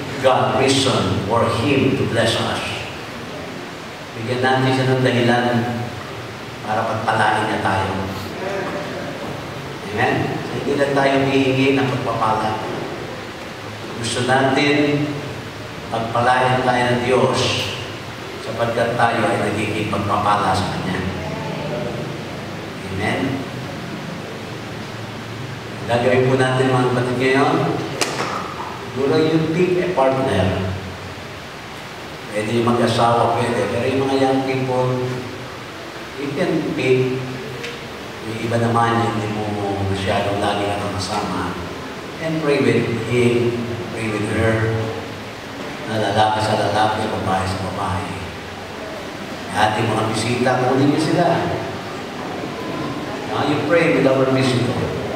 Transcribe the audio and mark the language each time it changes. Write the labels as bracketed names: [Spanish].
[English] God reason for Him to bless us. [Filipino] Bigyan natin siya ng dahilan para pagpalain niya tayo. Amen? So, hindi lang tayo hihingi ng pagpapala. Gusto natin pagpalain tayo ng Diyos sapagkat tayo ay nagiging pagpapala sa Kanya. Amen? Gagawin po natin mga kapatid ngayon. Siguro [English] you pick a partner. [Filipino] Pwede yung mag-asawa, pwede. Pero yung mga [English] young people, you can pick. [Filipino] Yung iba naman, hindi mo masyadong lagi na kasama. [English] And pray with him, pray with her. [Filipino] Na lalaki sa lalaki, babae sa babae. Ating mga bisita, kunin niyo sila. [English] Now you pray with our visitor.